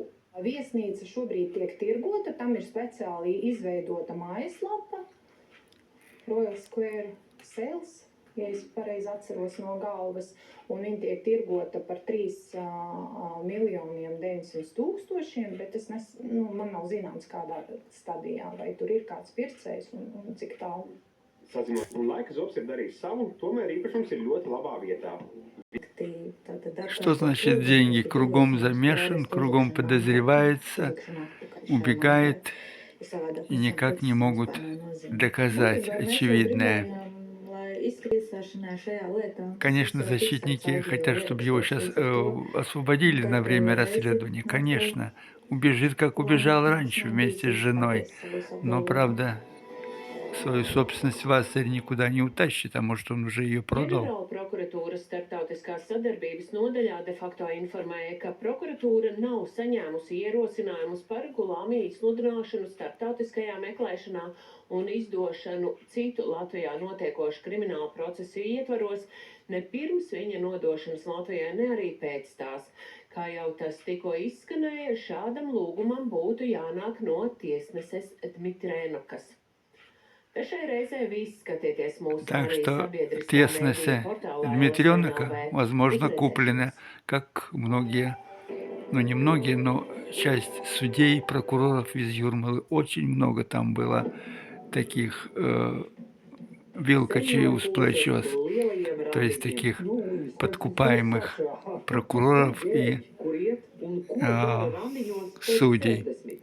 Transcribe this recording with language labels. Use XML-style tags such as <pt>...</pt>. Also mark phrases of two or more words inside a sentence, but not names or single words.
<lv>Viesnīca šobrīd tiek tirgota, tam ir speciāli izveidota mājaslapa Royal Square Sales, ja es pareizi atceros no galvas, un viņa tiek tirgota par 3 miljoniem 900 tūkstošiem, bet man nav zināms, kādā stadijā, vai tur ir kāds pircējs un cik tālu. Sazinot, un laika zobs ir darījis savu, tomēr īpašums ir ļoti labā vietā.</lv> <ru>Что значит деньги? Кругом замешан, кругом подозревается, убегает и никак не могут доказать очевидное. Конечно, защитники хотят, чтобы его сейчас освободили на время расследования. Конечно, убежит, как убежал раньше вместе с женой. Но, правда, свою собственность Вассерь никуда не утащит, а может, он уже ее продал.</ru> <lv>Ģenerāla prokuratūras starptautiskās sadarbības nodaļā de facto informēja, ka prokuratūra nav saņēmusi ierosinājumus par Gulāmi izsludināšanu starptautiskajā meklēšanā un izdošanu citu Latvijā notiekošu kriminālu procesu ietvaros, ne pirms viņa nodošanas Latvijai, ne arī pēc tās. Kā jau tas tikko izskanēja, šādam lūgumam būtu jānāk no tiesneses Dmitrēnukas.</lv> <ru>Так что теснося Дмитрёнка, возможно, куплена, как многие, ну не многие, но часть судей, прокуроров из Юрмалы. Очень много там было таких вилкачей усплечос, то есть таких подкупаемых прокуроров и судей.</ru>